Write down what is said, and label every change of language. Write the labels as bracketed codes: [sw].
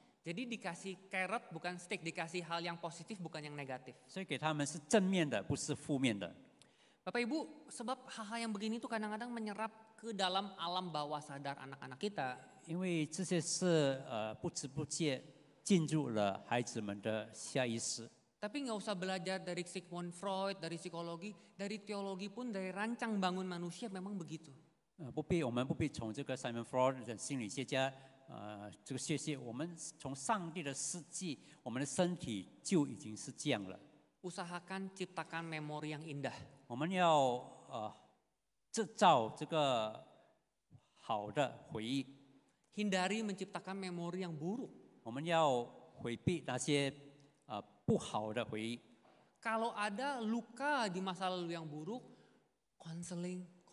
[id] Jadi dikasih carrot bukan stick, dikasih hal yang positif bukan yang negatif. [zh] 所以给他们是正面的，不是负面的。 [id] Bapak Ibu, sebab hal-hal yang begini tuh kadang-kadang menyerap ke dalam alam bawah sadar anak-anak kita. [zh] 因为这些是不知不觉进入了孩子们的下意识。 [id] Tapi nggak usah belajar dari Sigmund Freud, dari psikologi, dari teologi pun, dari rancang bangun manusia memang begitu. [zh] 我们不必从这个 Simon Freud 的心理学家这个学习，我们从上帝的世纪，我们的身体就已经是这样了。 [id] Usahakan ciptakan memori yang indah. [zh] 我们要制造这个好的回忆， [id] Hindari menciptakan memori yang buruk. [zh] 我们要回避那些不好的回忆。 [id] Kalau ada luka di masa lalu yang buruk, konseling.